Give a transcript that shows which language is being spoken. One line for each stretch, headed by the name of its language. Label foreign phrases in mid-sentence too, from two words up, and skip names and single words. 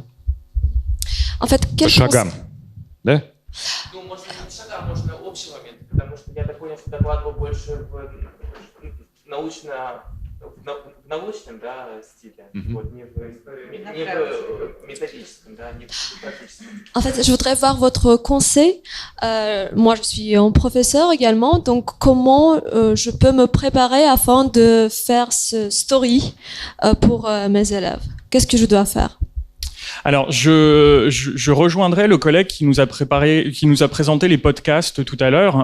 Russian: По шагам, да? Ну, может, не шагам, можно общий момент, потому что я так понял, что докладывал больше в научном, да, style, вот, не в méthodisme, да, не в практическом.
French: En fait, je voudrais voir votre conseil. Moi, je suis un professeur également, donc comment je peux me préparer afin de faire ce story pour mes élèves? Qu'est-ce que je dois faire? Alors, je rejoindrai le collègue qui nous a présenté les podcasts tout à l'heure.